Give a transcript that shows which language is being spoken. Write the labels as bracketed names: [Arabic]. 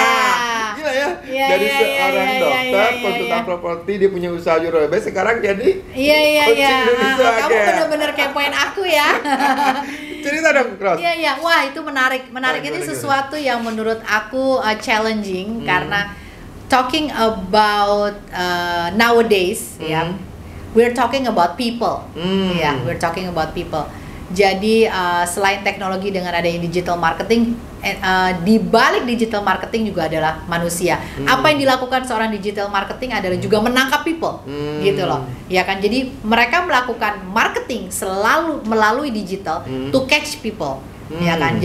[Indonesian] Nah, gila ya. Dari seorang dokter, konsultan properti, dia punya usaha Eurobag, sekarang jadi Coaching Indonesia. Kamu bener-bener kepoin aku ya. Cerita dong, Ros. Iya. Wah, itu menarik. Ini sesuatu yang menurut aku challenging karena [English] talking about nowadays [Indonesian] ya. [English] We're talking about people. We're talking about people. [Indonesian] Jadi selain teknologi dengan adanya digital marketing, di balik digital marketing juga adalah manusia. Apa yang dilakukan seorang digital marketing adalah juga menangkap [English] people, [Indonesian] gitu loh. Ya kan, jadi mereka melakukan marketing selalu melalui digital [English] to catch people, [Indonesian] ya kan.